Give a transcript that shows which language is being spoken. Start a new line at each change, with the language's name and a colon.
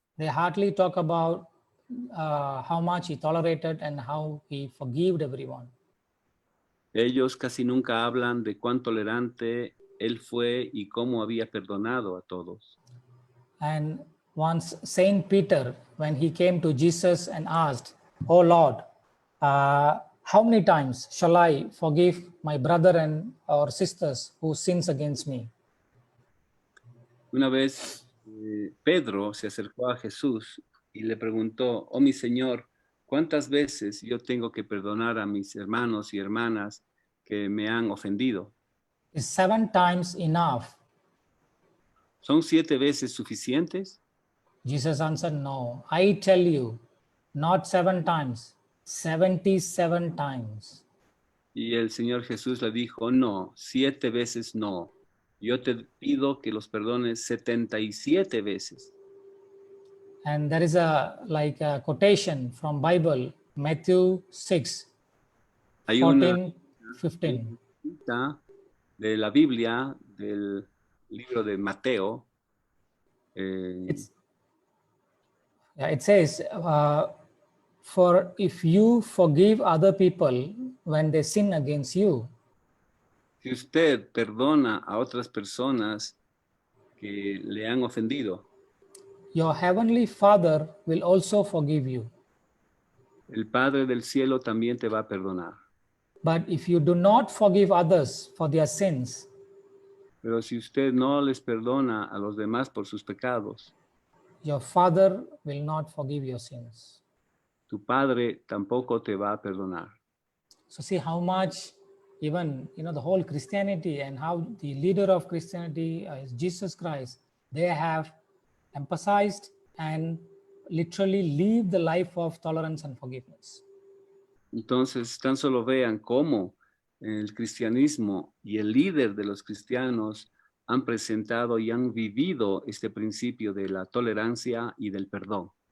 English: They hardly talk about how much he tolerated and how he forgave everyone.
Spanish: Ellos casi nunca hablan de cuán tolerante él fue y cómo había perdonado a todos.
English: And once Saint Peter, when he came to Jesus and asked, "Oh Lord, how many times shall I forgive my brother and or sisters who sins against me?"
Spanish: Una vez Pedro se acercó a Jesús y le preguntó, oh mi Señor, ¿cuántas veces yo tengo que perdonar a mis hermanos y hermanas que me han ofendido?
English: Is 7 times enough?
Spanish: ¿Son 7 veces suficientes?
English: Jesus answered, "No, I tell you, not 7 times, 77 times."
Spanish: Y el Señor Jesús le dijo, no, 7 veces no. Yo te pido que los perdones 77 veces.
English: And there is a quotation from Bible, Matthew 6,
Spanish: Hay
English: 14, 15.
Spanish: cita de la Biblia, del libro de Mateo.
English: It says, "For if you forgive other people when they sin against you,
Spanish: Si usted perdona a otras personas que le han ofendido,
English: your heavenly Father will also forgive you.
Spanish: el Padre del cielo también te va a perdonar.
English: But if you do not forgive others for their sins,
Spanish: Pero si usted no les perdona a los demás por sus pecados,
English: your Father will not forgive your sins."
Spanish: tu Padre tampoco te va a perdonar.
English: So see how much even, the whole Christianity and how the leader of Christianity is Jesus Christ, they have emphasized and literally live the life of tolerance and forgiveness.
Spanish: Entonces, tan solo vean cómo el cristianismo y el líder de los cristianos han presentado y han vivido este principio de la tolerancia y del perdón.